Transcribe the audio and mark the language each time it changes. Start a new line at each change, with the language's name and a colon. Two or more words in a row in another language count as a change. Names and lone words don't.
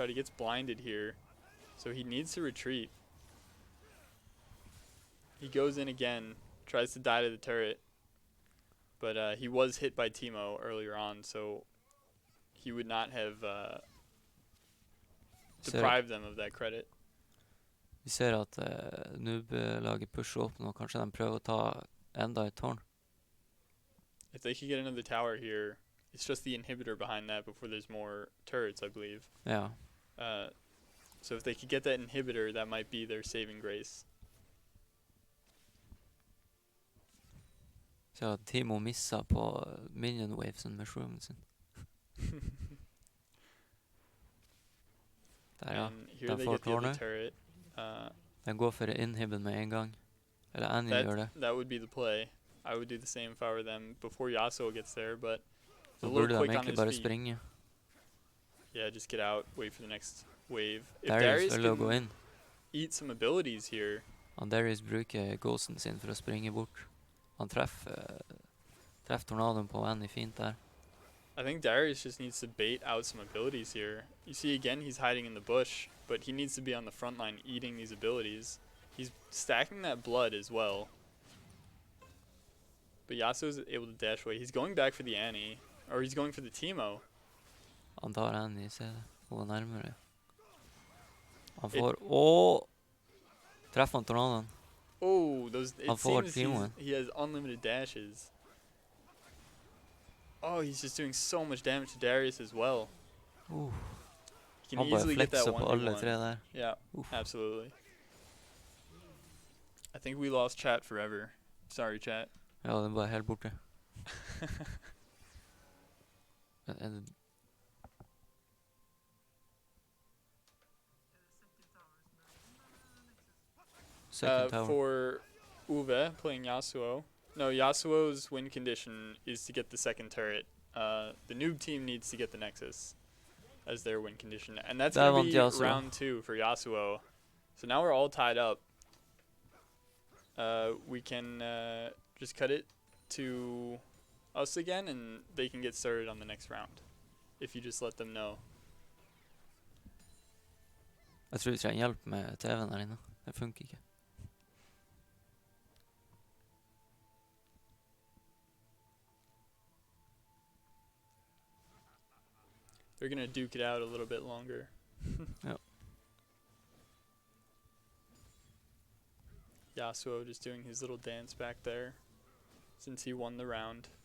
English: He gets blinded here, so he needs to retreat. He goes in again, tries to die to the turret, but he was hit by Teemo earlier on, so he would not have deprived them of that credit.
Norwegian: Vi ser at noob-laget pusher opp nå. Kanskje de prøver å ta enda et tårn.
English: If they could get another tower here, it's just the inhibitor behind that before there's more turrets, I believe.
Norwegian: Ja.
English: So if they could get that inhibitor, that might be their saving grace.
Norwegian: Så Teemo missa på
English: minion wavesen
Norwegian: med shroomen sin. Der, ja.
English: And here
Norwegian: Den
English: they
Norwegian: får
English: get the other
Norwegian: tårnet.
English: turret.
Norwegian: Den går for inhiben med en gang. Eller Annie gjør det.
English: That would be the play. I would do the same if I were them before Yasuo gets there, but a
Norwegian: Så
English: little
Norwegian: burde de
English: quick on
Norwegian: egentlig
English: his
Norwegian: bare
English: feet.
Norwegian: springe.
English: Yeah, just get out, wait for the next wave. If Darius
Norwegian: Darius velger å gå
English: can
Norwegian: inn.
English: eat some abilities here,
Norwegian: Darius bruker ghosten sin for å springe bort. Han treffer tornadoen på Annie fint der.
English: I think Darius just needs to bait out some abilities here. You see, again, he's hiding in the bush, but he needs to be on the front line eating these abilities. He's stacking that blood as well. But Yasuo's able to dash away. He's going back for the Annie. Or he's going for the Teemo.
Norwegian: Han tar Annie i stedet. Hun er nærmere. Han får... Åh! Treffer han tornadoen?
English: Oh, those. It seems
Norwegian: Teemoen.
English: he has unlimited dashes. Oh, he's just doing so much damage to Darius as well. He can
Norwegian: Han bare
English: easily get that
Norwegian: flexer på alle
English: 1v1.
Norwegian: tre der.
English: Yeah, absolutely. I think we lost chat forever. Sorry, chat.
Norwegian: Ja, den er bare helt borte. Er det...
English: Second tower. For Uwe playing Yasuo. No, Yasuo's win condition is to get the second turret. The noob team needs to get the Nexus as their win condition. And that's going to be Yasuo. round 2 for Yasuo. So now we're all tied up. We can just cut it to us again, and they can get started on the next round. If you just let them know.
Norwegian: Jeg tror vi trenger hjelp med TV-en her inne. Det funker ikke.
English: They're going to duke it out a little bit longer. Yep. Yasuo just doing his little dance back there since he won the round.